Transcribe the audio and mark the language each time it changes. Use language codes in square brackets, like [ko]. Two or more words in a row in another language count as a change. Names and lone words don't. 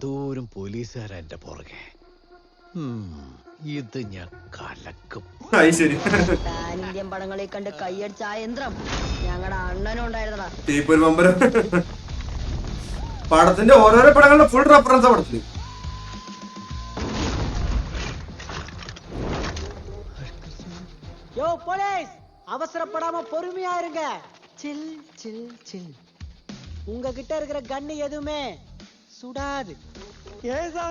[ml] ദൂരം പോലീസുകാരാ എന്റെ പുറകെ. ഇത് ഞാൻ കലക്കും. [en] pan Indian [ml] പടങ്ങളിൽ കണ്ട് കൈയടിച്ച ആ യന്ത്രം ഞങ്ങളുടെ അണ്ണനും ഉണ്ടായിരുന്നടാ. പടത്തിന്റെ ഓരോരോ പടങ്ങളുടെ ഫുൾ റെഫറൻസ് പടത്തില്. [ta] யோ போலீஸ், அவசரப்படாம பொறுமையா இருங்க. [en] chill chill chill. [ta] உங்ககிட்ட இருக்கிற கன்னு எதுவுமே சுடாது. ஏன் சார்?